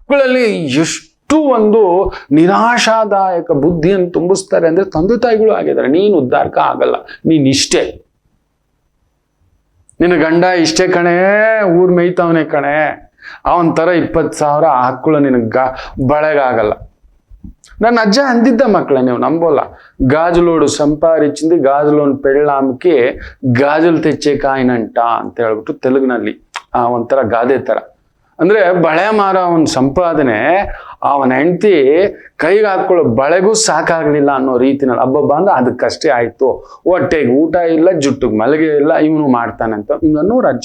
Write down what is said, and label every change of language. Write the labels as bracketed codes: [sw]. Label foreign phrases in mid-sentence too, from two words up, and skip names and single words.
[kn] ಮಕ್ಕಳಲ್ಲಿ ಎಷ್ಟು ಎಷ್ಟು ಒಂದು ನಿರಾಶಾದಾಯಕ ಬುದ್ಧಿಯನ್ನು ತುಂಬಿಸ್ತಾರೆ ಅಂದ್ರೆ ತಂದೆ ತಾಯಿಗಳು ಆಗಿದ್ದಾರೆ. ನೀನು ಉದ್ಧಾರಕ ಆಗಲ್ಲ, ನೀನ್ ಇಷ್ಟೇ, ನಿನ್ನ ಗಂಡ ಇಷ್ಟೇ ಕಣೆ, ಊರ್ ಮೇಯ್ತವನೆ ಕಣೆ, ಅವನ್ ತರ 20,000 ಹಾಕೊಳ್ಳೋ ನಿನಗ ಬಳೆಗಾಗಲ್ಲ. ನನ್ನ ಅಜ್ಜ ಅಂದಿದ್ದ ಮಕ್ಕಳೇ, ನೀವು ನಂಬೋಲ್ಲ. [te] గాజులోడు సంపాదించింది గాజులోని పెళ్ళాంకి గాజులు తెచ్చే కాయనంట [kn] ಅಂತ ಹೇಳ್ಬಿಟ್ಟು ತೆಲುಗಿನಲ್ಲಿ ಒಂಥರ ಗಾದೆ ತರ. ಅಂದ್ರೆ ಬಳೆ ಮಾರ ಅವನ ಸಂಪಾದನೆ ಅವನ ಹೆಂಡತಿ ಕೈಗೆ ಹಾಕೊಳ್ಳೋ ಬಳೆಗೂ ಸಾಕಾಗ್ಲಿಲ್ಲ ಅನ್ನೋ ರೀತಿನಲ್ಲಿ ಹಬ್ಬ ಅಂದ್ರೆ ಅದಕ್ಕಷ್ಟೇ ಆಯ್ತು. ಹೊಟ್ಟೆಗೆ ಊಟ ಇಲ್ಲ, ಜುಟ್ಟಿಗೆ ಮಲಗೆ ಇಲ್ಲ, ಇವನು ಮಾಡ್ತಾನೆ ಅಂತ ಹಿಂಗನ್ನೋರು ಅಜ್ಜ.